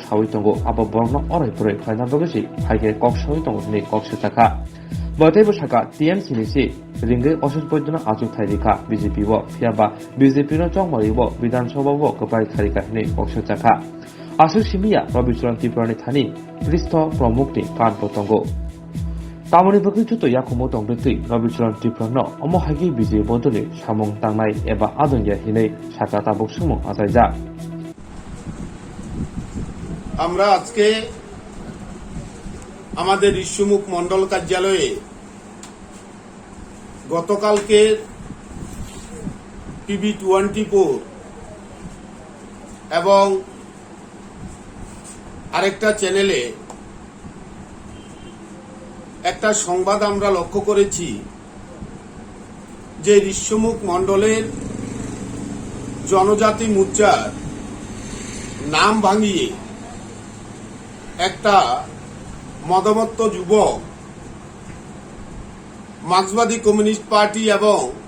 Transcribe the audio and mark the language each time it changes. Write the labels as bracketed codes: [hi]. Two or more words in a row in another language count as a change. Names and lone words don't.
[trp] Shawi Tongo Abo Borno Orai Pure Khainabogesi Haige Kok Shawi Tongo Ni Kokshel Jaka Botai Boshaka TMC Nisi Ringe Osis Boydona Azuk Thairika BJP Wo Phiaba BJP no Chongmari Wo Bidan Sabha Wo Kapai Thairika Ni Kokshel Jaka Asu Shimiya Robicharan Tripurani Thani Kristo Promukni Kan Potongo Tamoni Bukri Chuto Yakomo Tongdeti Robicharan Tripurano Omohagi BJP Bodoni Samong Tangnai Eba Adonya Hinei Shaka Tabuk Sumong Azaija [bn] আমরা আজকে আমাদের ইস্যুমুখ মন্ডল কার্যালয়ে গতকালকে টিভি 24 এবং আরেকটা চ্যানেলে একটা সংবাদ আমরা লক্ষ্য করেছি যে ইস্যুমুখ মন্ডলের জনজাতি মোর্চার নাম ভাঙিয়ে একটা মদমত্ত যুবক মার্ক্সবাদী কমিউনিস্ট পার্টি এবং